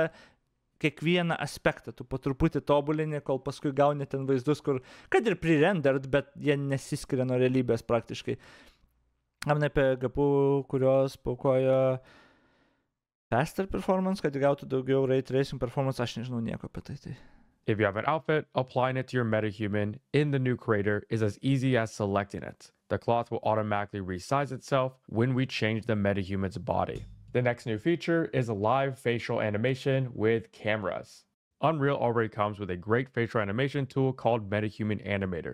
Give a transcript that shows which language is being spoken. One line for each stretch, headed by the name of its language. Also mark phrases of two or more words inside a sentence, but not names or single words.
Lithuanian: Kiekvieną aspektą tu po truputį tobulini, kol paskui gauni ten vaizdus, kur, kad ir pre-rendered, bet jie nesiskiria nuo realybės praktiškai. Apie gapų, kurios paukojo
English: Faster performance,
Lithuanian: kad gautų daugiau
English: ray tracing performance,
Lithuanian: aš nežinau nieko apie tai.
English: If you have an outfit, applying it to your metahuman in the new creator is as easy as selecting it. The cloth will automatically resize itself when we change the metahuman's body. The next new feature is live facial animation with cameras. Unreal already comes with a great facial animation tool called Metahuman Animator.